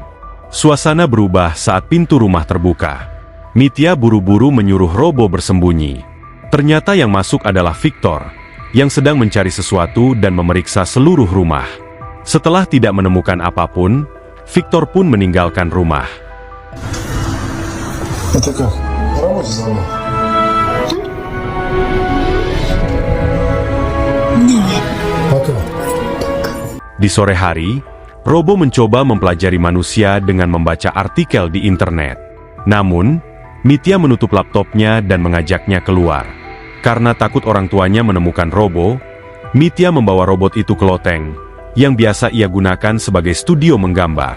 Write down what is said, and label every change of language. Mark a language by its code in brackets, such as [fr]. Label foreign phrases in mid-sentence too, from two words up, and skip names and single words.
[id] Suasana berubah saat pintu rumah terbuka. Mitya buru-buru menyuruh Robo bersembunyi. Ternyata yang masuk adalah Victor, yang sedang mencari sesuatu dan memeriksa seluruh rumah. Setelah tidak menemukan apapun, Victor pun meninggalkan rumah. [ru] Это как? Работа звонок. Потом. [id] Di sore hari, Robo mencoba mempelajari manusia dengan membaca artikel di internet. Namun, Mitya menutup laptopnya dan mengajaknya keluar. Karena takut orang tuanya menemukan Robo, Mitya membawa robot itu ke loteng, yang biasa ia gunakan sebagai studio menggambar.